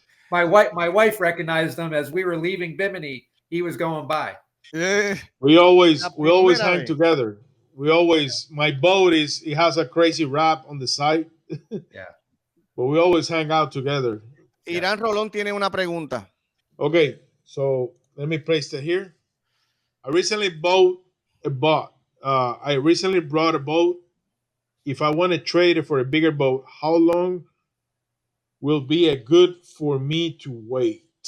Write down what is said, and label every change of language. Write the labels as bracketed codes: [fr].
[en] My wife recognized him as we were leaving Bimini. He was going by. We always hang together. My boat it has a crazy wrap on the side. Yeah. But we always hang out together. [es] Irán Rolón tiene una pregunta. [en] Okay, so let me place it here. I recently bought a boat. I recently brought a boat. If I want to trade it for a bigger boat, how long will be a good for me to wait?